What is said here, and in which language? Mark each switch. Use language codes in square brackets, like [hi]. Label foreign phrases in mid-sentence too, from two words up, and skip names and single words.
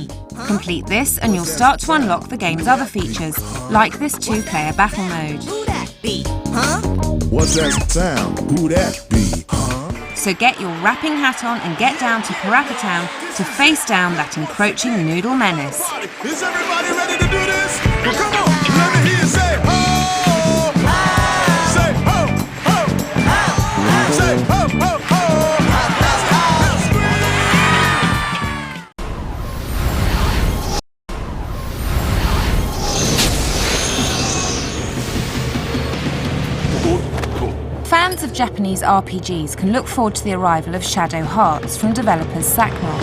[en] Complete this and you'll start to unlock the game's other features, like this 2-player battle mode. Who that be? Huh? What's that sound? Who that be? Huh? So get your rapping hat on and get down to Parappa Town to face down that encroaching noodle menace. Is everybody ready to do this? Well, come on, let me hear you say ho! Say ho, ho, ho! Say ho, ho, ho! Fans of Japanese RPGs can look forward to the arrival of Shadow Hearts from developers Saknov.